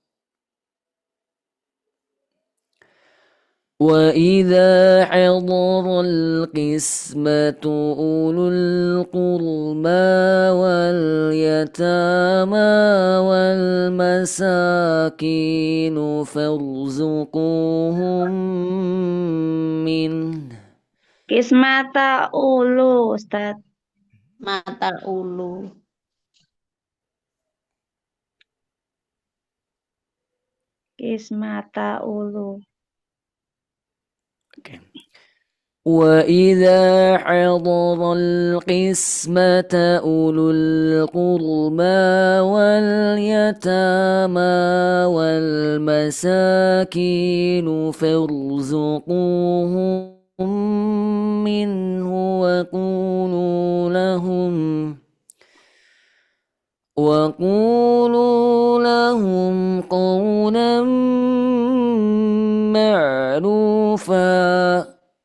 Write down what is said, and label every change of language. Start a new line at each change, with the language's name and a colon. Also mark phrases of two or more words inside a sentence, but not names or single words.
Arabic: وإذا حضر القسمة أولو القربى واليتامى والمساكين فارزقوهم منه. القسمة أولو، أستاذ. مة أولو. القسمة أولو. وإذا حضر القسمة أولو القربى واليتامى والمساكين فارزقوهم منه وقولوا لهم قولا معروفا.